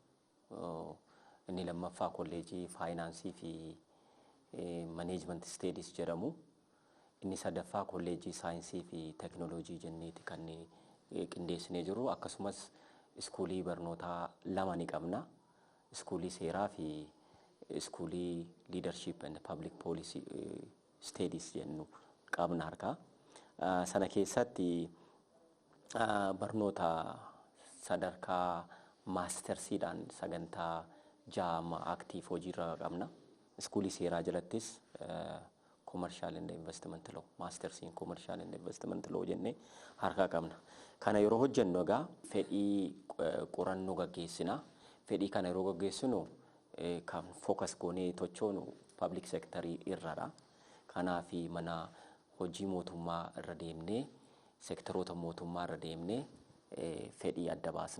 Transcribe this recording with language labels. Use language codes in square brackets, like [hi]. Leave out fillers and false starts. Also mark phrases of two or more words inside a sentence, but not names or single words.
[om] Inni lammaffaa kolleejii faayinaansii fi [en] management studies [om] jedhamu. Inni sadaffaa kolleejii saayinsii fi teekinooloojii jenneeti kan qindeessinee jiru. Akkasumas iskuulii barnootaa lama ni qabna. Iskuulii seeraa fi iskuulii [en] leadership and public policy studies [om] jennu qabna harkaa. Sana keessatti barnoota sadarkaa maastersiidhaan sagantaa jaama aktiif hojiirra qabna. Iskuulii seeraa jalattis [en] commercial and investment law, masters in commercial and investment law [om] jennee harkaa qabna. Kana yeroo hojjennu egaa fedhii qorannoo gaggeessina. Fedhii kana yeroo gaggeessinu kan focus goonee tochoonu [en] public sector [om] irradha. Kanaaf mana hojii mootummaa irra deemnee sektoroota mootummaa irra deemnee fedhii adda baasna.